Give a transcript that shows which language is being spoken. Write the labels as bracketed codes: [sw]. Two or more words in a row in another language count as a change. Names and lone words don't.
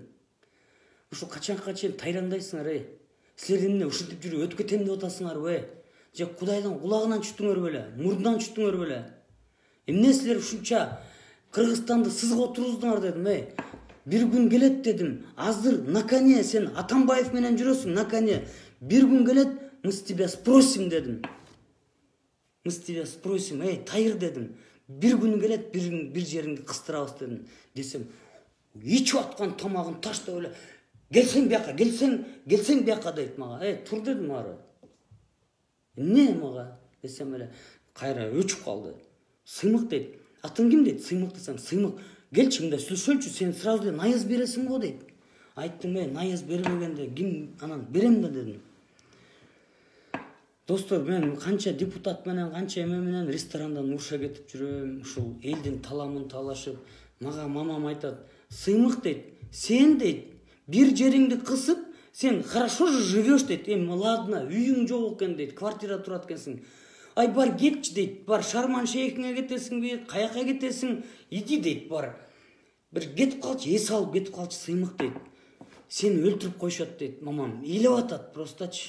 [ky] Ушу качанга чейин тайрандайсыңар, Силер эмне ушинтип жүрүп өтүп кетем деп атасыңарбы? Же Кудайдын кулагынан түштүңөр беле? Мурдунан түштүңөр беле? Эмне силер ушунча Кыргызстанды сызга отуруздуңар дедим, Бир күн келет дедим. Азыр [ru] на коне [ky] сен Атамбаев менен жүрөсүң, [ru] на коне. [ky] Бир күн келет, [ru] мы с тебя спросим дедим. Мы с тебя спросим, [ky] тайыр дедим. Бир күн келет, бир жериңди кыстырабыз дедим. Десем, ичип аткан тамагын таштап эле, келсең бияка дейт мага. Тур дедим ары. Эмне мага десем эле, кайра өчүп калды. Сыймык дейт. Атың ким дейт? Сыймык десем, сыймык. Келчи мында сүйлөшөлчү, сен сразу эле наяз бересиң го дейт. Айттым, наяз бербегенде ким анан берем да дедим. Достор, мен канча депутат менен, канча эме менен ресторандан уруша кетип жүрөм, ушул элдин таламын талашып, мага мамам айтат, сыймык дейт, сен дейт, бир жериңди кысып, сен [ru] хорошо же живешь [ky] дейт, ладно, үйүң жок экен дейт, квартира турат экенсиң. Бар кетчи дейт, бар Шарман шейхиңе кетесиңби, каяка кетесиң, иди дейт, бар. Бир кетип калчы, эс алып кетип калчы, сыймык дейт. Сени өлтүрүп койшот дейт, мамам. Ыйлап атат простачы.